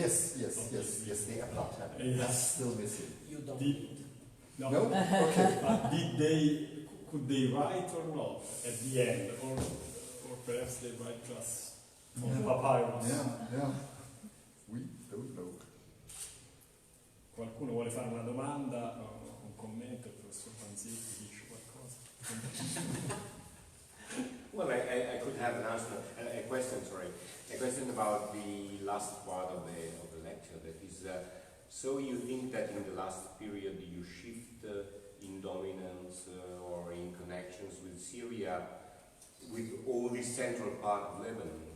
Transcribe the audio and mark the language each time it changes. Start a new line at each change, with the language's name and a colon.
English: Yes, the Apple tablet. That's still missing. You don't need. No? Okay. But could they write or not at the end, or perhaps they write just on papyrus? We don't know.
Italian: Qualcuno vuole fare una domanda o un commento? Il professor Panzetti dice qualcosa?
English: Well, I could have an answer, a question about the last part of the lecture. That is, so you think that in the last period you shift in dominance or in connections with Syria, with all this central part of Lebanon?